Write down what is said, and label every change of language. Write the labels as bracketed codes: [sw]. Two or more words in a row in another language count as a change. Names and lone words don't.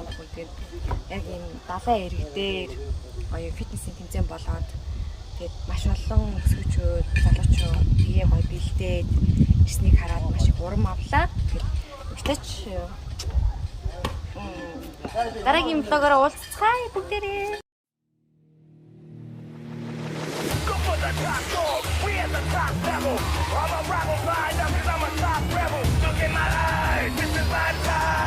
[mn] Тэгээд яг ийм далайн иргэдээр гоё фитнесийн тэмцээн болоод тэгээд маш олон өсвөчүүд, залуучууд бие гоё бэлдээд ирснийг хараад маш их урам авлаа. Тэгтээч дараагийн блогоор уулзцгаая бүгдээрээ. [en] We at the top level. I'm a rebel, blind up 'cause I'm a top rebel. Look in my eyes, this is my time.